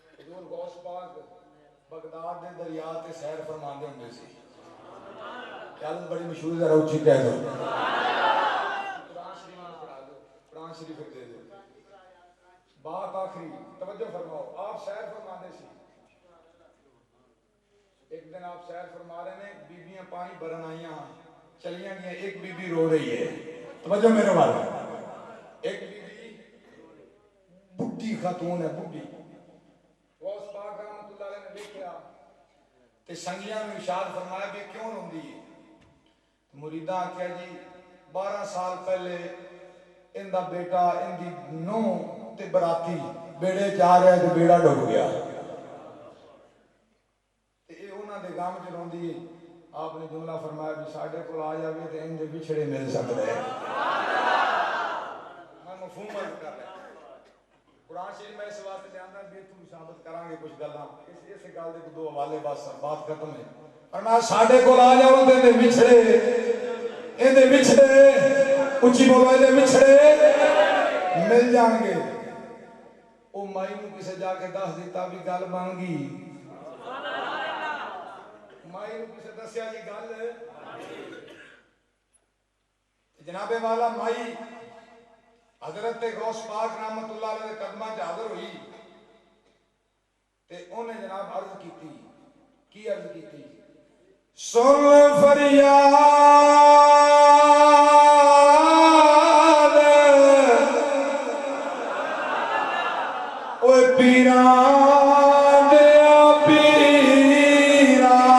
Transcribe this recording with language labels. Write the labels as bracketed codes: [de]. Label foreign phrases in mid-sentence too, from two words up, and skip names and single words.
[pa] حضور غوث پاک بغداد دے دریا تے سیر فرماندے ہوندے سی حالت بڑی مشہور ذرا اچھی کہہ دو قرآن شریف پڑھا دو قرآن شریف دے دو بات آخری توجہ فرماؤ آپ سیر فرماندے سی [ur] ایک دن آپ سیر فرما رہے ہیں [pa] بیبیاں پانی بھرن آئیاں چلیاں گیا ایک بی بی رو رہی ہے توجہ میرے والا ایک بی بی بڈھی خاتون ہے بڈھی غوث پاک رحمۃ اللہ علیہ نے دیکھا تے سنگیاں میں ارشاد فرمایا بھی کیوں روندی ہے مریداں کہا جی 12 سال پہلے ان دا بیٹا ان دی نو تے براتی بیڑے جا رہا ہے تے بیڑا ڈوب گیا تے اے انہاں دے غم چ روندی ہے آپ نے جملہ فرمایا بھی ساڈے کول آ جاوے تے ان دے بچھڑے مل سکدے ہیں میں مفہوم عرض کر رہا قرآن شریف میں اس واسطے لے آندا بھی تم ثابت کران گے کچھ گلاں اس گل دے دو حوالے بس بات ختم ہے فرمایا ساڈے کول آ جاؤ تے ان دے بچھڑے اچھی بولو ان دے بچھڑے مل جان گے او مائی نو کسے جا کے دس دیتا بھی گل بن گئی مائی نو کسے دسیا جی گل جناب والا مائی حضرت غوث پاک رحمت اللہ علیہ کے قدمہ حاضر ہوئی تے انہیں جناب عرض کی عرض کی تھی سن فریاد اوے پیران دیا پیرا